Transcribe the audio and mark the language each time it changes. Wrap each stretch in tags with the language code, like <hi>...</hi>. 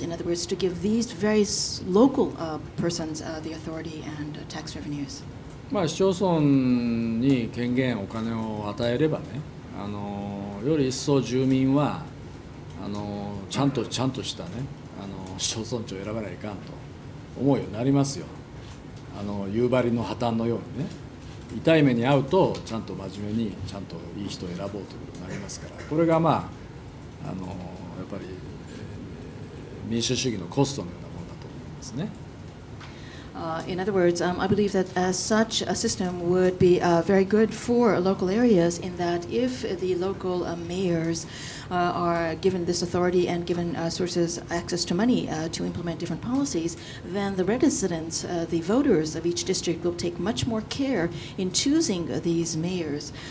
<en>In other words, to give these very local persons the authority and tax revenues.</en> <ja>市町村に権限お金を与えればね、より一層住民はちゃんとしたね市町村長を選ばないかんと思うようになりますよ。夕張の破綻のようにね、痛い目に遭うとちゃんと真面目にちゃんといい人を選ぼうということになりますから、これがやっぱり民主主義のコストのようなものだと思いますね。</ja> <en>In other words, I believe that such a system would be very good for local areas in that if the local mayors are given this authority and given sources access to money to implement different policies, then the residents, the voters of each district will take much more care in choosing these mayors.</en>